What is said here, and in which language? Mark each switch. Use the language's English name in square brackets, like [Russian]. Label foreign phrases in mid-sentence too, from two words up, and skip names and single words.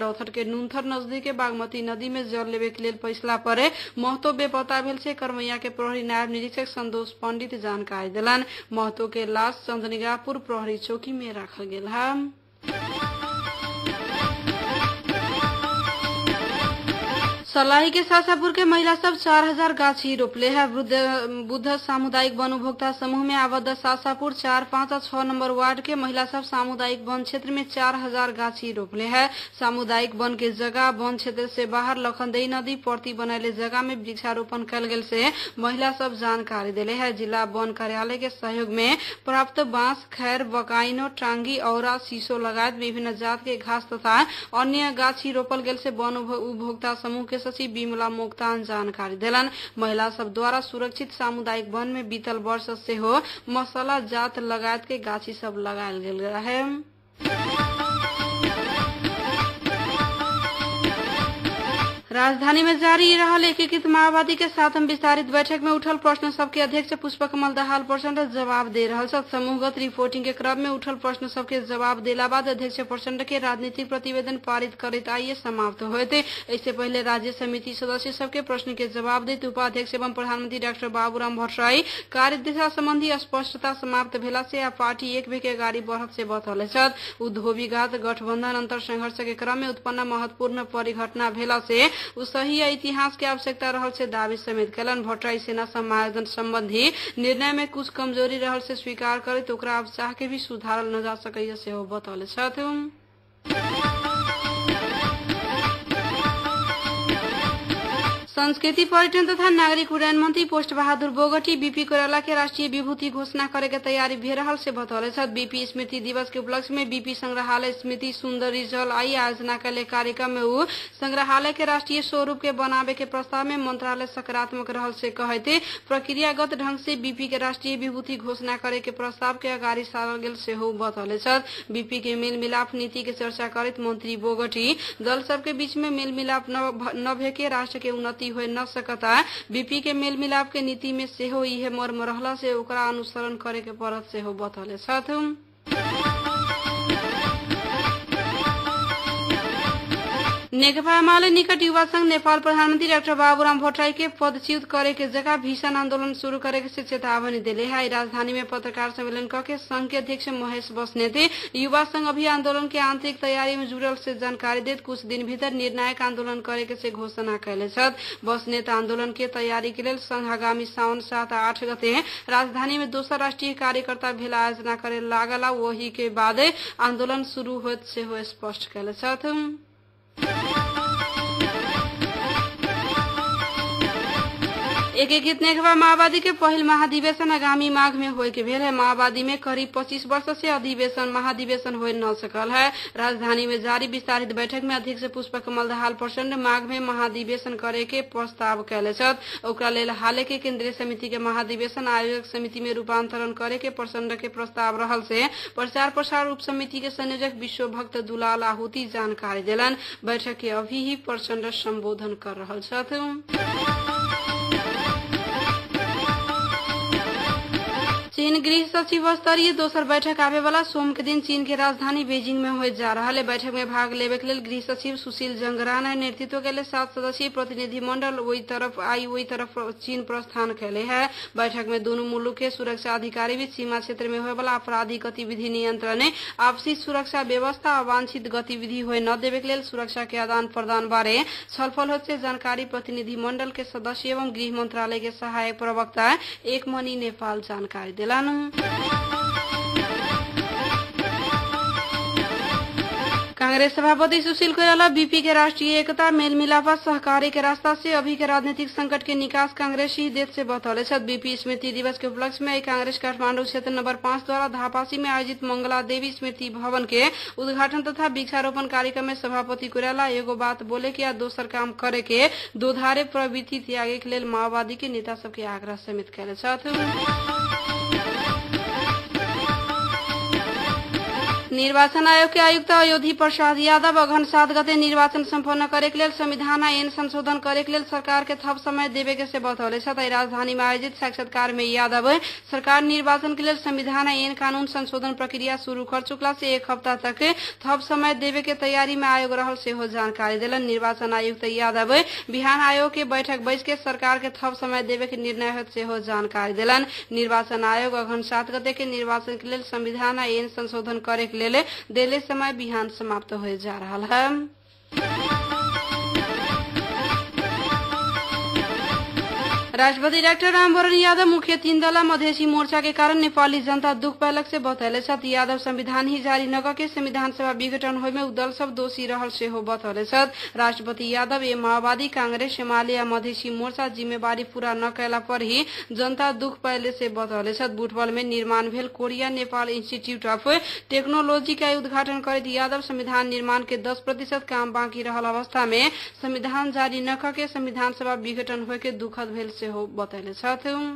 [Maithili] रौथर के नूनथर नजदीक बागमती नदी में जल लेवे के लिए पैसला पर महतो बेपता भेल से करमैया के प्रहरी नायब निरीक्षक संतोष पंडित जानकारी दिलन। महतो के लाश चंदनिगापुर प्रहरी चौकी में रखल गेल है। सलाही के सासापुर के महिला सब 4000 गाछी रोपले है। बुद्ध सामुदायिक वन उपभोक्ता समूह में आबद्ध सासापुर 4, 5 और 6 नंबर वार्ड के महिला सब सामुदायिक वन क्षेत्र में 4000 गाछी रोपले है। सामुदायिक वन के जगह वन क्षेत्र से बाहर लखनदेई नदी प्रति बनैले जगह में वृक्षारोपण कल गेल से महिला सब जानकारी दिले है। जिला वन कार्यालय के सहयोग में प्राप्त बांस, खैर, बकाइनो, टांगी, औरा, शीशो लगायत विभिन्न जात के घास तथा अन्य गाछी रोपल गेल से वन उपभोक्ता समूह के सचिव विमला मोक्तान जानकारी दिलन। महिला सब द्वारा सुरक्षित सामुदायिक वन में बीतल वर्ष से हो मसाला जात लगायत के गाछी सब लगायल गेल है। राजधानी में जारी रहल एकीकृत माओवादी के 7वीं विस्तारित बैठक में उठल प्रश्न सबके अध्यक्ष पुष्पा कमल दाहाल प्रचंड जवाब दे रहल छथि। समूहगत रिपोर्टिंग के क्रम में उठल प्रश्न सबके जवाब देला बाद अध्यक्ष प्रचंड के राजनीतिक प्रतिवेदन पारित करते आइए समाप्त होते। इससे पहले राज्य समिति सदस्य सबके प्रश्न के जवाब देते उपाध्यक्ष एवं प्रधानमंत्री डॉक्टर बाबूराम भट्टराई कार्यदिशा संबंधी स्पष्टता समाप्त भेला से आ पार्टी एक बेर के अगाडि बढ़त से बतौले छथि। उद्योगीघात गठबंधन अंतर संघर्ष के क्रम में उत्पन्न महत्वपूर्ण परिघटना भेला से सही इतिहास के आवश्यकता रहल से दावी समेत कलन। भट्टराई सेना समायोजन संबंधी निर्णय में कुछ कमजोरी रहल से स्वीकार करे तो ओकरा अब चाह के भी सुधारल न जा सकैया से हो बतौले छथि। संस्कृति पर्यटन तथा नागरिक उड्डयन मंत्री पोस्ट बहादुर बोगटी बीपी कोइराला के राष्ट्रीय विभूति घोषणा करे के तैयारी भे रहल से बतौले छथि। बीपी स्मृति दिवस के उपलक्ष्य में बीपी संग्रहालय स्मृति सुंदरी जल आई आयोजना कैले कार्यक्रम में वो संग्रहालय के राष्ट्रीय स्वरूप के बनावे के प्रस्ताव में मंत्रालय सकारात्मक रहल से कहते प्रक्रियागत ढंग से बीपी के राष्ट्रीय विभूति घोषणा करे के प्रस्ताव के अगाडि सारल गेल से हो बतौले छथि। बीपी के मेल मिलाप नीति के चर्चा करत मंत्री बोगटी दल सबके बीच में मेल मिलाप न भे के राष्ट्र के उन्नति हो न सकता। बीपी के मेल मिलाप के नीति में से हो इहे मर्म रहला से ओकरा अनुसरण करे के पड़त से हो बतौले छथि। नेकपा एमाले निकट युवा संघ नेपाल प्रधानमंत्री डाक्टर बाबूराम भट्टराई के पदच्युत करे के जगह भीषण आंदोलन शुरू करे के चेतावनी दिले है। राजधानी में पत्रकार सम्मेलन करके संघ के अध्यक्ष महेश बस्नेत युवा संघ अभी आंदोलन के आंतरिक तैयारी में जुड़ल से जानकारी देत कुछ दिन भीतर निर्णायक आंदोलन करे के से घोषणा कैले छथि। बस्नेत आंदोलन के तैयारी के लिए संघ आगामी सावन 7 आ 8 गते राजधानी में दोसर राष्ट्रीय कार्यकर्ता भेला आयोजना करे लागला। वही के बाद आंदोलन शुरू होत से हो स्पष्ट कैले छथि। एकीकृत नेकपा माओवादी के पहिल महाधिवेशन आगामी माघ में होय के भेल है। माओवादी में करीब 25 वर्ष से महाधिवेशन हो न सकल है। राजधानी में जारी विस्तारित बैठक में अध्यक्ष पुष्पा कमल दाहाल प्रचंड माघ में महाधिवेशन करे के प्रस्ताव कैले छथि। ओकरा लेल हाले के केंद्रीय समिति के महाधिवेशन आयोजक समिति में रूपांतरण करे के प्रचंड के प्रस्ताव रहल से प्रचार प्रसार उप समिति के संयोजक विश्व भक्त दुलाल आहुति जानकारी दिलन। बैठक के अभी ही प्रचंड संबोधन कर रहल छथि। चीन गृह सचिव स्तरीय दोसर बैठक आवे वाला सोम के दिन चीन के राजधानी बेजिंग में हो जा रहा है। बैठक में भाग लेवे के लिए गृह सचिव सुशील जंगराना नेतृत्व के लिए 7 सदस्यीय प्रतिनिधि मंडल वही तरफ चीन प्रस्थान कैले है। बैठक में दोनों मुल्क के सुरक्षा अधिकारी भी सीमा क्षेत्र में होए वाला आपराधिक गतिविधि नियंत्रण, आपसी सुरक्षा व्यवस्था, अवांछित गतिविधि होए न देवे के लिए सुरक्षा के आदान प्रदान बारे छलफल होते जानकारी प्रतिनिधि मंडल के सदस्य एवं गृह मंत्रालय के सहायक प्रवक्ता एकमणि नेपाल जानकारी दिलानु। कांग्रेस सभापति सुशील कोइराला बीपी के राष्ट्रीय एकता, मेलमिलाप, सहकारी के रास्ता से अभी के राजनीतिक संकट के निकास कांग्रेस ही देश से बतौले छत। बीपी स्मृति दिवस के उपलक्ष्य में कांग्रेस काठमांडू क्षेत्र नंबर 5 द्वारा धापासी में आयोजित मंगला देवी स्मृति भवन के उद्घाटन तथा वृक्षारोपण कार्यक्रम में सभापति कोइराला एगो बात बोले कि दोसर काम करे के दोधारे प्रवृत्ति त्यागे के लिए माओवादी के नेता सबके आग्रह समेत कैले छथि। निर्वाचन आयोग के आयुक्त अयोधी प्रसाद यादव अघन 7 गते निर्वाचन सम्पन्न करे के लिए संविधान ऐन संशोधन करे के लिए सरकार के थप समय देवे के से बतौले छथि। राजधानी में आयोजित साक्षात्कार में यादव सरकार निर्वाचन के लिए संविधान ऐन कानून संशोधन प्रक्रिया शुरू कर चुकला से 1 हफ्ता तक थप समय देवे के तैयारी में आयोग रहल से हो जानकारी दिलन। निर्वाचन आयुक्त यादव बिहान आयोग के बैठक बैठ के सरकार के थप समय देवे के निर्णय होत से हो जानकारी दिलन। निर्वाचन आयोग अघन 7 गते के निर्वाचन के लिए संविधान ऐन संशोधन करे के लिए देले समय बिहान समाप्त हो जा रहा है। राष्ट्रपति डाक्टर रामवरण यादव मुख्य 3 दल मधेसी मोर्चा के कारण नेपाली जनता दुख पायलक से बतौले छथ। यादव संविधान ही जारी न करके संविधान सभा विघटन होय में दल सब दोषी रहल से हो बतौले छथ। राष्ट्रपति यादव ये माओवादी, कांग्रेस, एमाले या मधेसी मोर्चा जिम्मेवारी पूरा न कैला पर ही जनता दुख पायले से बतौले छथ। बुटवल में निर्माण भेल कोरिया नेपाल इंस्टीट्यूट ऑफ टेक्नोलॉजी का उद्घाटन करत यादव संविधान निर्माण के 10% काम बाकी रहल अवस्था में संविधान जारी न करके संविधान सभा विघटन होय के दुखद भेल से हो बतैले छथि।